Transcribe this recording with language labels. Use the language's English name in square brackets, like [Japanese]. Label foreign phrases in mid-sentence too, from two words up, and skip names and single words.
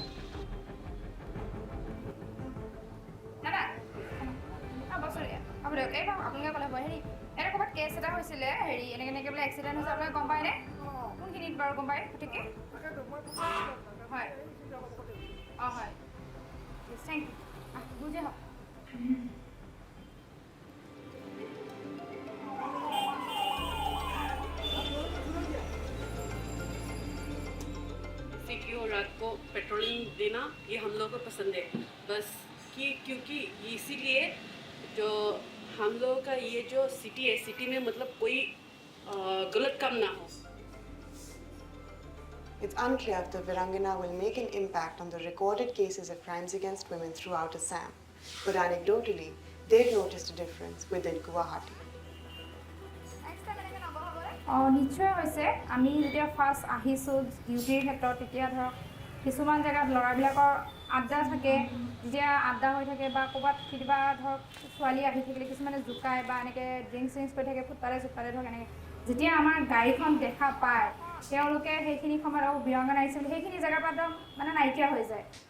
[Assamese] দাদা বছৰ আপুনি এইবাৰ আপোনালোকে ক'লে হ'ব হেৰি এনে ক'ৰবাত কেছ এটা হৈছিলে হেৰি এনেকৈ বোলে এক্সিডেণ্ট হৈছে আপোনালোকে গম পায়নে কোনখিনিত বাৰু গম পায় সঠিককৈ হয় অঁ হয় [English] thank you [Assamese] বুজে হওক। [Hindi] सिटी और रात को पेट्रोलिंग देना ये हम लोगों को पसंद है बस कि क्योंकि इसीलिए जो हम लोगों का ये जो सिटी है सिटी में मतलब कोई गलत काम ना हो। [English] It's unclear if the Virangana will make an impact on the recorded cases of crimes against women throughout Assam, but anecdotally, they've noticed a difference within Guwahati. [Assamese] নিশ্চয় হৈছে আমি যেতিয়া ফাৰ্ষ্ট আহিছোঁ ডিউটিৰ ক্ষেত্ৰত তেতিয়া ধৰক কিছুমান জেগাত ল'ৰাবিলাকৰ আড্ডা থাকে যেতিয়া আড্ডা হৈ থাকে বা ক'ৰবাত কেতিয়াবা ধৰক ছোৱালী আহি থাকিলে কিছুমানে জোকায় বা এনেকৈ ড্ৰিংকছ চিংকছ কৰি থাকে ফুটপাতে চুটপাতে ধৰক এনেকৈ যেতিয়া আমাৰ গাড়ীখন দেখা পায় তেওঁলোকে সেইখিনি সময়ত আৰু বীৰাংগনা আহিছে বুলি সেইখিনি জেগাৰ পৰা একদম মানে নাইকিয়া হৈ যায়।